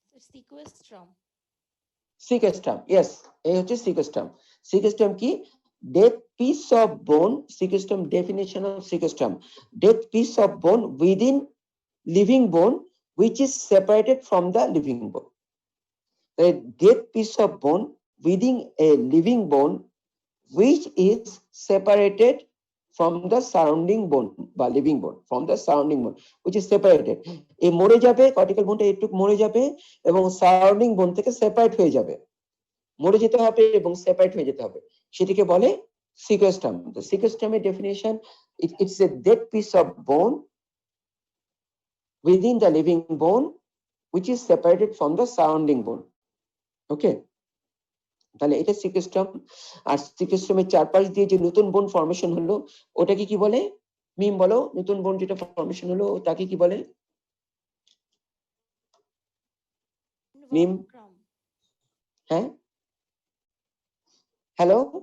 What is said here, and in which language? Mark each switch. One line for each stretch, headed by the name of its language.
Bangla: সিকোয়েস্ট্রাম। সিকেস্ট্রাম, yes, এই হচ্ছে সিকেস্ট্রাম। সিকেস্ট্রাম কি?
English: Dead piece of bone, sequestrum definition of sequestrum, dead piece of bone within living bone which is separated from the living bone. A dead piece of bone within a living bone which is separated from the surrounding bone বা living bone, from the surrounding bone which is separated.
Bangla: এই মরে যাবে, cortical বোনটা একটু মরে যাবে এবং surrounding বোন থেকে সেপারেট হয়ে যাবে, মরে যেতে হবে এবং সেপারেট হয়ে যেতে হবে, সেটিকে বলে সিকেস্ট্রাম। তো সিকেস্ট্রামের definition,
English: It's a dead piece of bone within the living bone which is separated from the surrounding bone.
Bangla: ওকে, তাহলে এটা সিকেস্ট্রাম। আর সিকেস্ট্রামের চারপাশ দিয়ে যে নতুন বোন ফর্মেশন হলো ওটাকে কি বলে? মিম বলো, নতুন বোন যেটা ফর্মেশন হলো তাকে কি বলে? মিম,
English: Involucrum.
Bangla: হ্যাঁ, হ্যালো,